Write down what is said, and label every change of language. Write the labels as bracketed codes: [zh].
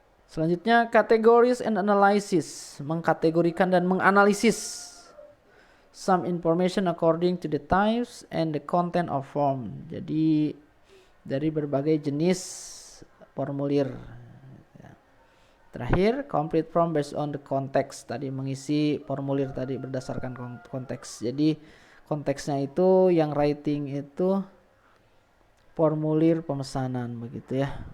[id] Selanjutnya [en] categories and analysis, [id] mengkategorikan dan menganalisis [en] some information according to the types and the content of form. [id] Jadi dari berbagai jenis formulir. Terakhir, [en] complete form based on the context. [id] Tadi mengisi formulir tadi berdasarkan konteks. Jadi konteksnya itu yang writing itu formulir pemesanan begitu ya.